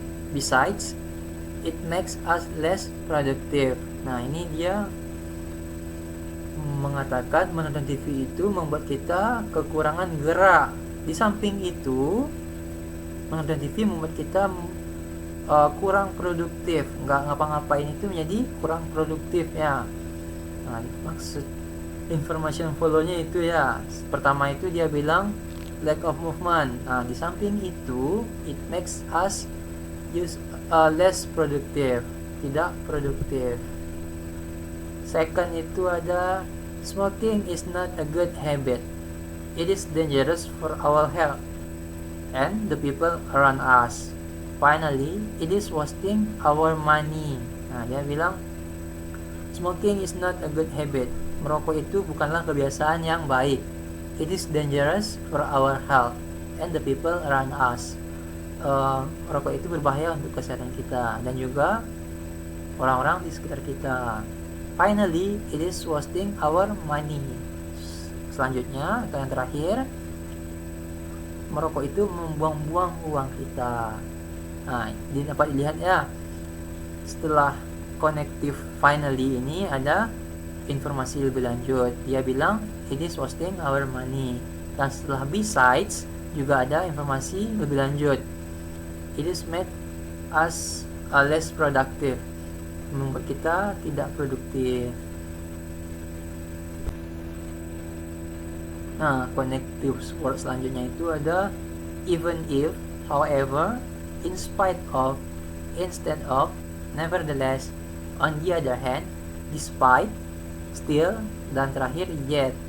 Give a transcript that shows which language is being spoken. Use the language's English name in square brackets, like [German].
[English] Besides, it makes us less productive. [Indonesian] Nah, ini dia mengatakan menonton TV itu membuat kita kekurangan gerak. Di samping itu, menonton TV membuat kita kurang produktif, nggak ngapa-ngapain itu menjadi kurang produktif ya. Nah, maksud information follow-nya itu ya. Pertama itu dia bilang [English] lack of movement. [Indonesian] Nah, di samping itu [English] it makes us less productive, [Indonesian] tidak produktif. [English] Second [Indonesian] itu ada [English] smoking is not a good habit. It is dangerous for our health and the people around us. Finally, it is wasting our money. [Indonesian] Nah, dia bilang [English] smoking is not a good habit. [Indonesian] Merokok itu bukanlah kebiasaan yang baik. [English] It is dangerous for our health and the people around us. [Indonesian] Merokok itu berbahaya untuk kesehatan kita dan juga orang-orang di sekitar kita. [English] Finally, it is wasting our money. [Indonesian] Selanjutnya, atau yang terakhir, merokok itu membuang-buang uang kita. Nah, dapat dilihat ya. Setelah connective finally ini ada informasi lebih lanjut. Dia bilang [English] it is wasting our money. [Indonesian] Dan setelah besides juga ada informasi lebih lanjut. [English] It is made us less productive. [Indonesian] Membuat kita tidak produktif. Nah, connective word selanjutnya itu ada even if, however, in spite of, instead of, nevertheless, on the other hand, despite, still, dan terakhir yet.